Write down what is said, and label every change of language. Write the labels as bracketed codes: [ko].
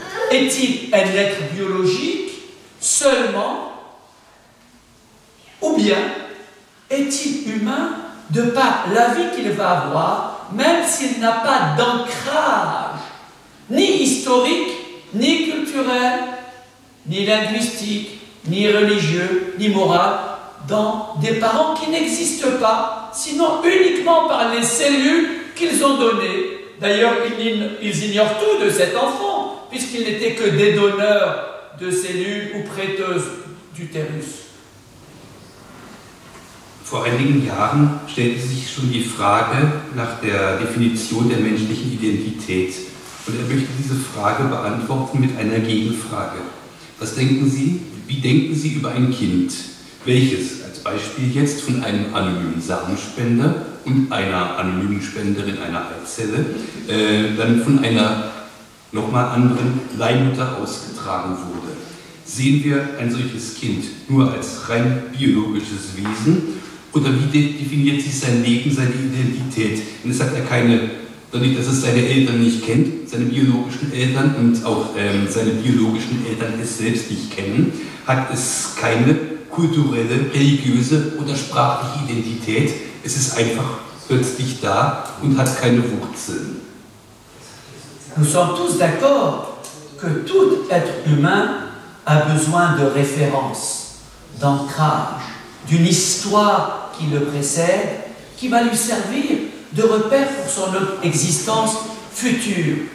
[fr] Est-il un être biologique seulement, ou bien est-il humain de par la vie qu'il va avoir, même s'il n'a pas d'ancrage, ni historique, ni culturel, ni linguistique, ni religieux, ni moral, dans des parents qui n'existent pas, sinon uniquement par les cellules qu'ils ont données. D'ailleurs, ils ignorent tout de cet enfant, puisqu'il n'était que des donneurs de cellules ou prêteuses d'utérus. [de] Vor einigen Jahren stellte sich schon die Frage nach der Definition der menschlichen Identität. Und er möchte diese Frage beantworten mit einer Gegenfrage. Was denken Sie? Wie denken Sie über ein Kind, welches, als Beispiel jetzt, von einem anonymen Samenspender und einer anonymen Spenderin einer Eizelle, dann von einer nochmal anderen Leihmutter ausgetragen wurde? Sehen wir ein solches Kind nur als rein biologisches Wesen, oder wie definiert sich sein Leben, seine Identität? Und es hat er keine, dadurch, dass es seine Eltern nicht kennt, seine biologischen Eltern, und auch seine biologischen Eltern es selbst nicht kennen, hat es keine kulturelle, religiöse oder sprachliche Identität. Es ist einfach plötzlich da und hat keine Wurzeln. [fr] Nous sommes tous d'accord que tout être humain a besoin de référence, d'ancrage, d'une histoire qui le précède, qui va lui servir de repère pour son existence future.